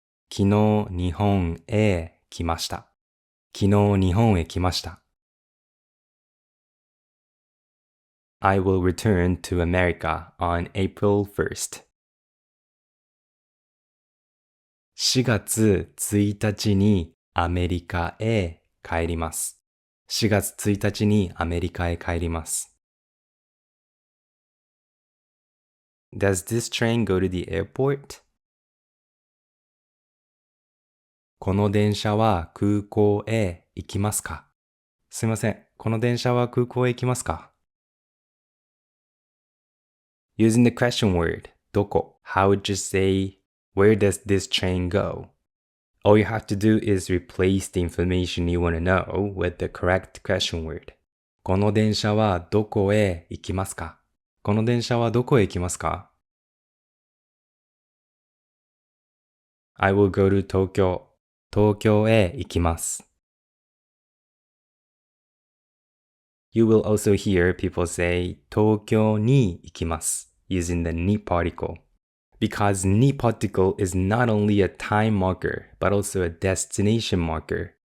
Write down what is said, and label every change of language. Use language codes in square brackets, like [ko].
[ja] 昨日日本へ来ました。昨日日本へ来ました。 [en] I will return to America on April 1st. [ja] 4月1日にアメリカへ帰ります。 4月1日にアメリカへ帰ります。 [en] Does this train go to the airport? [ja] この電車は空港へ行きますか？すいません。この電車は空港へ行きますか？ [en] Using the question word どこ how would you say where does this train go? All you have to do is replace the information you want to know with the correct question word. [ja] この電車はどこへ行きますか？この電車はどこへ行きますか？ [en] I will go to 東京。 [ja] 東京へ行きます。 [en] You will also hear people say [ja] 東京に行きます [en] using the に particle. Because に particle is not only a time marker, but also a destination marker.